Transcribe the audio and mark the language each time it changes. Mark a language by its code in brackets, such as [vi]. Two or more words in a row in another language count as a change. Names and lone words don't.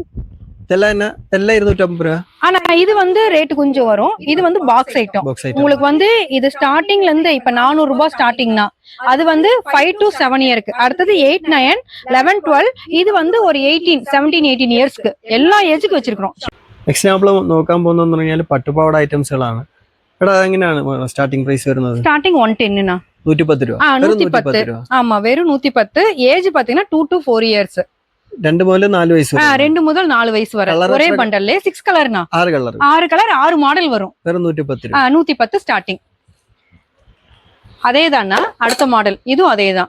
[ta] இதெல்லாம் என்ன? எல்லாம் 250 ரூபாய். ஆனா இது வந்து ரேட் கொஞ்சம் வரும். இது வந்து [en] box item. [ta] உங்களுக்கு வந்து இது ஸ்டார்டிங்ல இருந்து இப்ப 400 ரூபாய் ஸ்டார்டிங்னா. அது வந்து 5 to 7 இயருக்கு. அடுத்தது 8, 9, 11, 12. இது வந்து ஒரு 18, 17, 18 இயர்ஸ்க்கு எல்லா ஏஜுக்கு വച്ചിരിக்கிறோம். [ml] നെക്സ്റ്റ് നമ്മൾ നോക്കാൻ പോകുന്നതെന്ന് പറഞ്ഞാൽ പട്ടുപാവാട ഐറ്റംസുകളാണ്. എടാ എങ്ങനെയാണ് [en] starting price [ml] വരുന്നത്? [ta] ஸ்டார்டிங் 110னா. [ml] 110 രൂപ. [ta] 110. ஆமா வெறும் 110. ஏஜ் பாத்தீங்கன்னா 2 to 4 இயர்ஸ். 2 முதல் 4 வயசு வரை. 2 முதல் 4 வயசு வரை ஒரே பண்டல்ல 6 கலர்னா. 6 கலர். 6 கலர் 6 மாடல் வரும். வெறும் 110 ரூபா. 110 ஸ்டார்டிங். அதேதானா அடுத்த மாடல். இதுவும் அதேதான்.